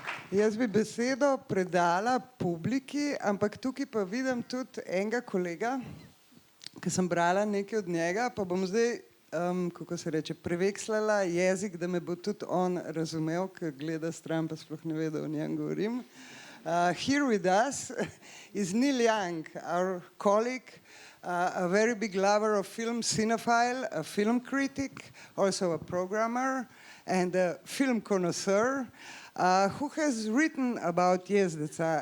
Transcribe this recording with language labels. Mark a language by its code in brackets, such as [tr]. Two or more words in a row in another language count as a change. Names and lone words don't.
[sl] Jaz bi besedo predala publiki, ampak tukaj pa vidim tudi enega kolega, ki sem brala nekaj od njega, pa bom zdaj, kako se reče, prevekslala jezik, da me bo tudi on razumel, ker gleda stran, pa sploh ne ve, da o njem govorim. [en] Here with us is Neil Young, our colleague, a very big lover of film, cinephile, a film critic, also a programmer and a film connoisseur, who has written about Jezdeca.